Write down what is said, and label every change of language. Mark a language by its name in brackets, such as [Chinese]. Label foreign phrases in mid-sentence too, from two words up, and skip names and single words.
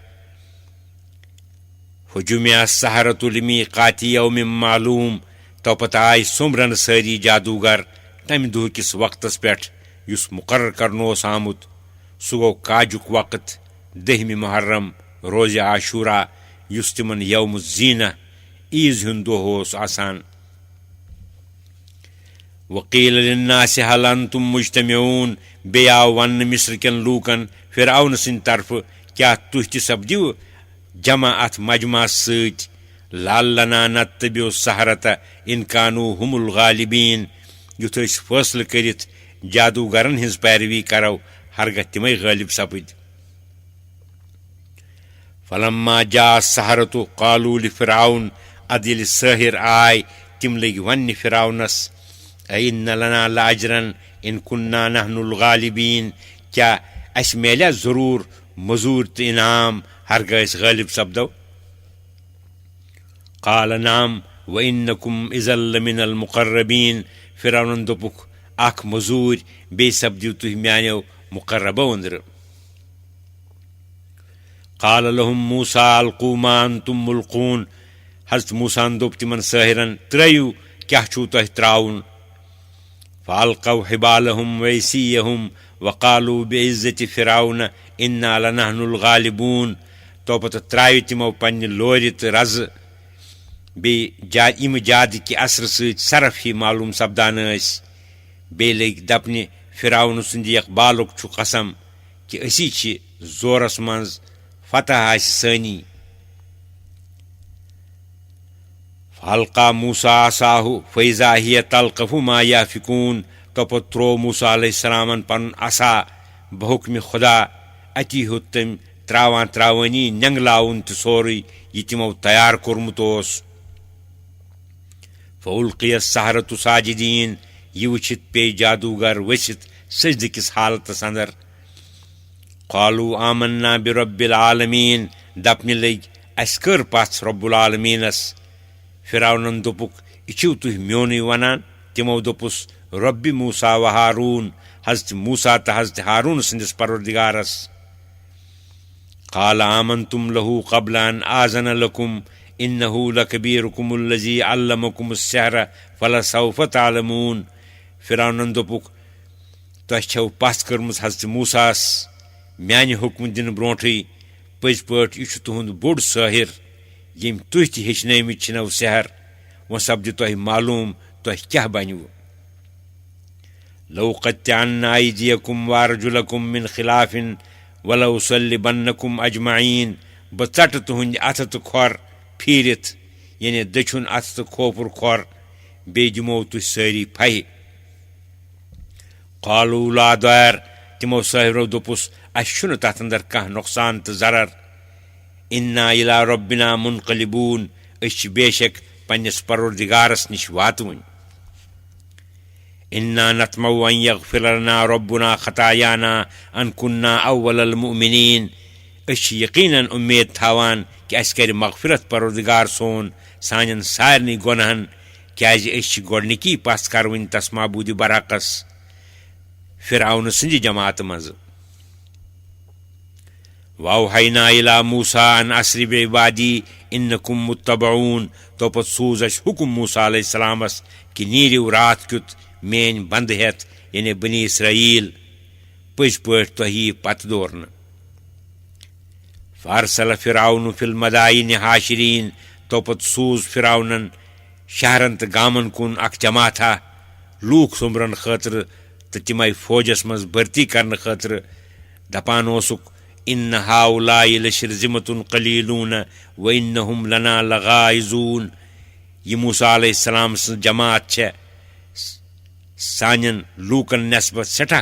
[Arabic] فجمع السحرة لمیقات یوم معلوم [Kashmiri] توپتہٕ آیہِ سومبرن سٲری جادوگر تمہِ دۄہ کِس وقتس پٮ۪ٹھ یُس مُقرر کرنہٕ اوس آمُت سُہ گوٚو کاجُک وقت 10 محرم روزِ عاشورا یُس تِمن [Arabic] یوم الزیٖنہ [Kashmiri] عیٖز ہُنٛد دۄہ اوس آسان [Arabic] وقیٖل للناس هل انتم مجتمعون [Kashmiri] بیٚیہِ آو وننہٕ مصر کٮ۪ن لوٗکن فرعون سٕنٛدِ طرفہٕ کیٛاہ تُہۍ تہِ سپدِو جمع اتھ مجمعس سۭتۍ [Arabic] لعلنا نتبع السحرة إن كانوا هم الغالبين [Kashmiri] یُتھ أسۍ فٲصلہٕ کٔرِتھ جادوگرن ہٕنٛز پیروی کرو ہرگاہ تِمے غٲلب سپٕدۍ [Arabic] فلما جاء السحرة قالوا لفرعون [Kashmiri] ادٕ ییٚلہِ سٲحِر آے تِم لٔگۍ وننہِ فرعونس [Arabic] أئن لنا لأجرا إن كنا نحن الغالبين [Kashmiri] کیٛاہ اسہِ میلیٛا ضروٗر مزوٗرۍ تہٕ انعام ہرگاہ أسۍ غٲلب سپدو [Arabic] قال نعم وإنكم إذا لمن المقربين [Kashmiri] فرعونن دوٚپُکھ اکھ مزوٗرۍ بیٚیہِ سپدِو تُہۍ میانیو مقربو أنٛدرٕ [Arabic] قال لهم موسى ألقوا ما أنتم ملقون [Kashmiri] حضرت موسیٰ ہن دوٚپ تِمن سٲحِرن ترٲیِو کیٛاہ چھُو تۄہہِ ترٛاوُن [Arabic] فألقوا حبالهم وعصيهم وقالوا بعزة فرعون إنا لنحن الغالبون [Kashmiri] توپتہٕ ترٛایہِ تِمو پننہِ لورِ تہٕ رزٕ بیٚیہِ یِمہٕ جادٕکہِ اثرٕ سۭتۍ صرف ہی معلوٗم سپدان ٲسۍ بیٚیہِ لٔگۍ دپنہِ فرعون سٕنٛدِ اقبالُک چھُ قسم کہِ أسی چھِ زورس منٛز فتح آسہِ سٲنی [Arabic] فألقى موسى عصاه فإذا هي تلقف ما يأفكون [Kashmiri] توپتہٕ ترٛوو موسیٰ [Arabic] علیہ السلامن [Kashmiri] پنُن عصا بحُکمہِ خدا اتی ہیوٚت تٔمۍ ترٛاوان ترٛاوٲنی نٮ۪نٛگلاوُن تہِ سورُے یہِ تِمو تیار کوٚرمُت اوس فألقي السحرة ساجدين یہِ وٕچھِتھ پیٚیہِ جادوگر ؤسِتھ سجدٕ کِس حالتس اندر [Arabic] قالوا آمنا برب العالمين [Kashmiri] دپنہِ لٔگۍ اسہِ کٔر پژھ رب العالمیٖنس فرعونن دوٚپُکھ یہِ چھِو تُہۍ میونٕے ونان تِمو دوٚپُس [Arabic] ربِ موسیٰ و ہاروٗن [Kashmiri] حضرت موسیٰ تہٕ حضرت ہاروٗن سٕنٛدِس پروردگارس [Arabic] قال آمنتم له قبل أن آذن لكم إنه لكبيركم الذي علمكم السحر فلسوف تعلمون [Kashmiri] فرعونن دوٚپُکھ تۄہہِ چھو پژھ کٔرمٕژ حضرت موساہس میانہِ حُکمہٕ دِنہٕ برونٹھٕے پٔزۍ پٲٹھۍ یہِ چھُ تُہُنٛد بوٚڑ سٲحِر ییٚمۍ تُہۍ تہِ ہیٚچھنٲومٕتۍ چھِنو سحر وۄنۍ سپدِ تۄہہِ معلوٗم تۄہہِ کیٛاہ بنِوٕ [Arabic] لَوْقَطِّعَنَّ أَيْدِيَكُمْ وَأَرْجُلَكُمْ مِنْ خِلَافٍ وَلَأُصَلِّبَنَّكُمْ أَجْمَعِينَ [Kashmiri] بہٕ ژٹہٕ تُہٕنٛدِ اَتھٕ تہٕ کھۄر پھیٖرِتھ یعنی دٔچھُن اَتھٕ تہٕ کھوپُر کھۄر بیٚیہِ دِمو تُہۍ سٲری پھَہہِ [Arabic] قالوٗ لا ضَرَر [Kashmiri] تِمو سٲحِرو دوٚپُس اَسہِ چھُنہٕ تَتھ اندر کانٛہہ نۄقصان تہٕ ضرر [Arabic] اِنَّا إِلَىٰ رَبِّنَا مُنقَلِبوٗن [Kashmiri] أسۍ چھِ بے شک پنٛنِس پروردِگارس نِش واتوٕنۍ [Arabic] إِنَّا نَطْمَعُ أَن يَغْفِرَ لَنَا رَبُّنَا خَطَايَانَا أَن كُنَّا أَوَّلَ الْمُؤْمِنِينَ [Kashmiri] أسۍ چھِ یقیٖناً اُمید تھاوان کہِ اَسہِ کَرِ مغفرت پروردِگار سون سانٮ۪ن سارنٕے گۄنہن کیٛازِ أسۍ چھِ گۄڈنِکی پژھ کَروٕنۍ تس معبوٗدِ برحقس فرعون سٕنٛدِ جماعتہِ منٛزٕ [Arabic] وَأَوْحَيْنَا إِلَىٰ موسیٰ أَنْ أَسْرِ بِعِبَادِي إِنَّكُمْ مُتَّبَعُونَ [Kashmiri] توپت سوٗز اَسہِ حُکُم موسیٰ [Arabic] علیہ السلامس [Kashmiri] کہِ نیٖرِو راتھ کیُتھ میٲنۍ بنٛدٕ ہٮ۪تھ یعنی بنی اسرائیل پٔزۍ پٲٹھۍ تۄہہِ یی پتہٕ دورنہٕ [Arabic] فَأَرْسَلَ فِرْعَوْنُ فِي الْمَدَائِنِ حاشِریٖن [Kashmiri] توپت سوٗز فرعونن شہرن تہٕ گامن کُن اکھ جماعتھا لوٗکھ سومبرن خٲطرٕ تہٕ تِمے فوجس منٛز بھرتی کرنہٕ خٲطرٕ دپان اوسُکھ [Arabic] اِنَّ ہَؤلَاءِ لَشِرْذِمَةٌ قَلِیلُونَ وَإِنَّهُمْ لَنَا لَغَائِظُونَ [Kashmiri] یہِ موسیٰ [Arabic] علیہ السلام [Kashmiri] سٕنٛز جماعت چھےٚ سانٮ۪ن لوٗکن نٮ۪سبت سٮ۪ٹھاہ